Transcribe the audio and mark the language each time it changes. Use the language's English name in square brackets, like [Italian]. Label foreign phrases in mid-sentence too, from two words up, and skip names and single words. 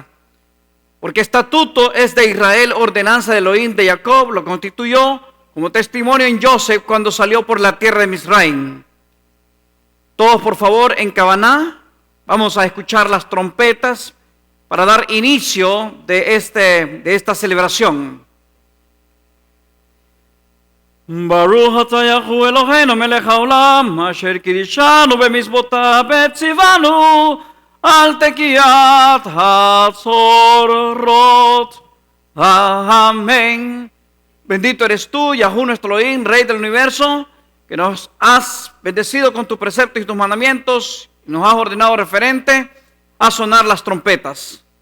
[Spanish] Porque estatuto es de Israel, ordenanza de Elohim de Jacob, lo constituyó como testimonio en Joseph cuando salió por la tierra de Misraim. Todos por favor en Cabaná. Vamos a escuchar las trompetas para dar inicio de esta celebración. [Hebrew] ברוך אתה יהו אלהינו מלך העולם, אשר קדשנו במצותיו וצונו על תקיעת החצצרות. [Spanish] Amén. Bendito eres tú, Yahú nuestro Elohim, Rey del universo, que nos has bendecido con tus preceptos y tus mandamientos. Nos has ordenado referente a sonar las trompetas.